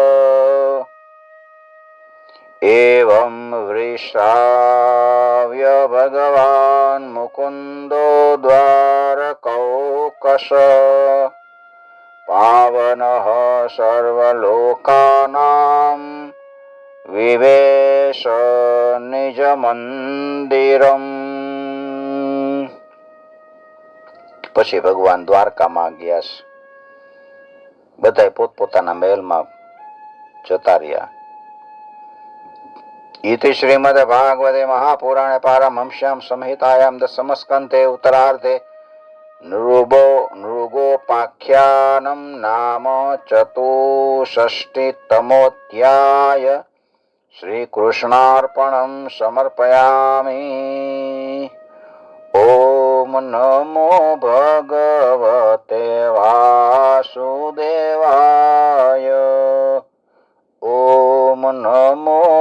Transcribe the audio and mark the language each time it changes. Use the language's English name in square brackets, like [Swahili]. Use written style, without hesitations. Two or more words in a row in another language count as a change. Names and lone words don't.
[Sanskrit] एवं वृषाव्य भगवान मुकुंदो द्वारकौकश पावनः सर्वलोकानां विवेश निज मंदिरम. [Gujarati] પછી ભગવાન દ્વારકામાં ગયા, બધા પોતપોતાના મહેલમાં જતા રહ્યા. [Sanskrit] इति श्रीमद्भागवते महापुराणे पारमहंस्यां संहितायां दशमस्कन्धे उत्तरार्धे नृगोपाख्यानं नाम चतुष्षष्टितमोऽध्याय. श्रीकृष्णार्पणं समर्पयामि. ओम नमो भगवते वासुदेवाय. ओम नमो